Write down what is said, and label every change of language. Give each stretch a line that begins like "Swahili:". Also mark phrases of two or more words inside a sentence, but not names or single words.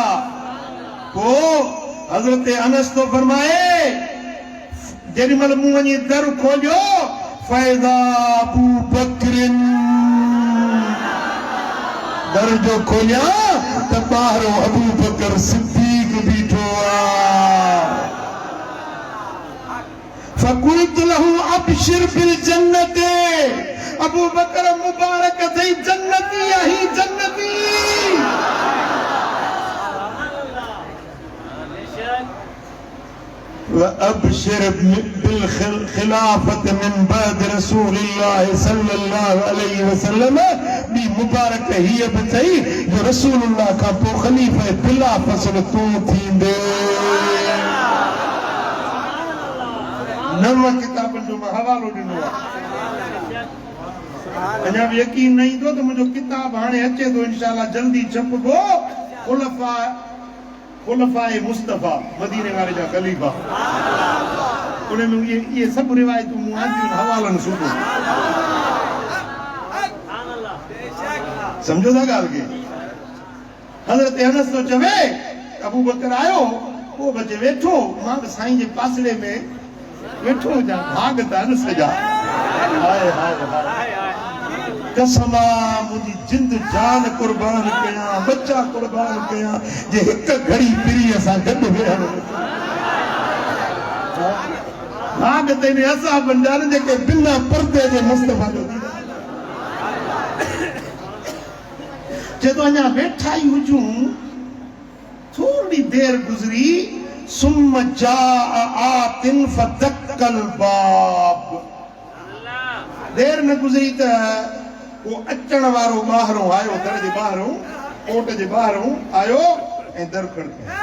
Sindhi: पोइ हज़रत अनस तो फरमाए, जेॾीमहिल मूं वञी दर खोलियो,
Arabic: فإذا أبو بكرٍ,
Sindhi: दर जो खोलियां त ॿाहिरों अबू बकर सिद्दीक़ बीठो आहे।
Arabic: فقلت له أبشر بالجنة,
Sindhi: अबू बकर मुबारक थई, जन्नती आही, जन्नती।
Arabic: وأبشر بالخلافة من بعد رسول الله صلى الله عليه وسلم
Sindhi: بي مبارك هي بتاي جو رسول الله کا پو خلیفہ بلا فصل تو थींदे। नव किताबनि जो मां हवालो ॾिनो आहे, अञा बि यकीन न ईंदो त मुंहिंजो किताब हाणे अचे थो, इंशाअल्लाह जल्दी छपबो। खुलफाए मुस्तफा, मदीने वारे जा ख़लीफ़ा, उन में ये सब रिवायतूं मूं आंदियूं हवालनि सूबो। समझो था ॻाल्हि खे? हज़रत अनस तो चवे, अबू बकर आयो, पोइ बचे वेठो, मां बि साईं जे पासड़े में वेठो हुजां, भाग त अनस जा। हाय हाय हाय, कसमा मुंहिंजी जिंद जान कुर्बान कयां, बच्चा कुर्बान कयां, जे हिक घड़ी पिरीअ सां गॾु वेहण। भाग त इन असाबनि जा न जेके बिना पर्दे जे मुस्तफा जो जे तो अञा वेठा ई हुजूं, थोरी देर गुज़री,
Arabic: ثم جاء آتٍ فدقّ الباب,
Sindhi: देर न गुज़री त वो अचण वारो ॿाहिरों आयो, दर जे ॿाहिरों, कोट जे ॿाहिरों आयो ऐं दर खड़कायो।